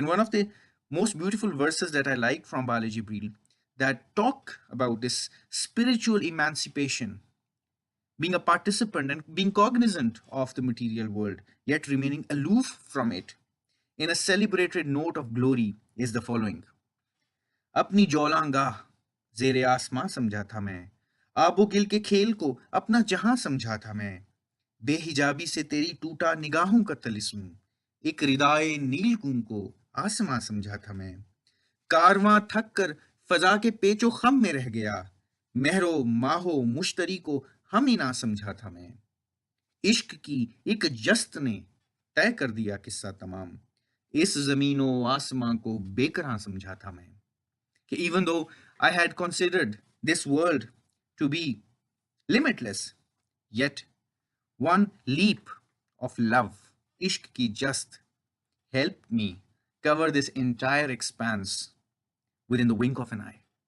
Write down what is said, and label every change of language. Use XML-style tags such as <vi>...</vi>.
<en>And one of the most beautiful verses that I like from Bala Jibril that talk about this spiritual emancipation, being a participant and being cognizant of the material world, yet remaining aloof from it, in a celebrated note of glory, is the following.</en> <hi>अपनी जौलांगा जेरे आसमां समझा था मैं, आबो गिल के खेल को अपना जहां समझा था मैं, बेहिजाबी से तेरी टूटा निगाहों का तलिस्म, एक रिदाए नीलकूं को आसमां समझा था मैं, कारवां थक कर फजा के पेचो खम में रह गया, महरो माहो मुश्तरी को हम ही ना समझा था मैं, इश्क की एक जस्त ने तय कर दिया किस्सा तमाम, इस जमीनो आसमां को बेकरां समझा था मैं.</hi> <en>Even though I had considered this world to be limitless, yet one leap of love,</en> <hi>ishq ki just,</hi> <en>helped me cover this entire expanse within the wink of an eye.</en>